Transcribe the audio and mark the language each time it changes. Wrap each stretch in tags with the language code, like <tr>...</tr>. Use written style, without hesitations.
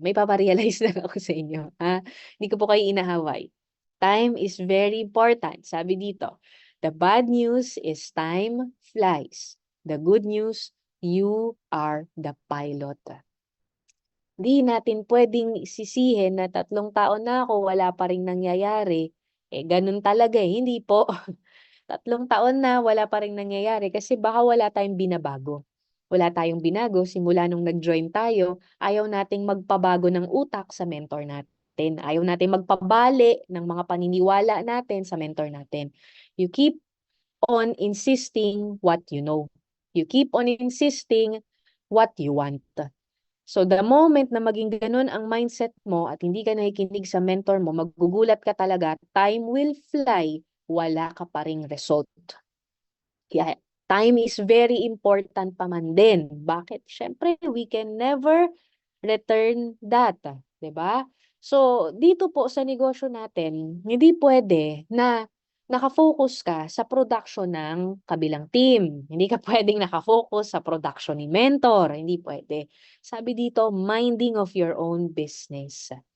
<tl>May paparealize lang ako sa inyo. Ha? Hindi ko po kayo inaaway.</tl> <en>Time is very important.</en> <tl>Sabi dito,</tl> <en>the bad news is time flies. The good news, you are the pilot.</en> <tl>Di natin pwedeng sisihin na 3 taon na ako, wala pa ring nangyayari. Ganun talaga eh. Hindi po. 3 taon na, wala pa ring nangyayari kasi baka wala tayong binabago. Wala tayong binago simula nung nag-join tayo. Ayaw nating magpabago ng utak sa mentor natin. Ayaw nating magpabali ng mga paniniwala natin sa mentor natin.</tl> <en>You keep on insisting what you know. You keep on insisting what you want.</en> <tl>So the moment na maging ganun ang mindset mo at hindi ka nakikinig sa mentor mo, magugulat ka talaga,</tl> <en>time will fly,</en> <tl>wala ka pa ring result. Kaya</tl> <en>time is very important</en> <tl>pa man din. Bakit? Siyempre,</tl> <en>we can never return that,</en> <tl>'di ba? So, dito po sa negosyo natin, hindi pwede na naka-focus ka sa production ng kabilang team. Hindi ka puwedeng naka-focus sa production ni mentor, hindi pwede. Sabi dito,</tl> <en>minding of your own business.</en>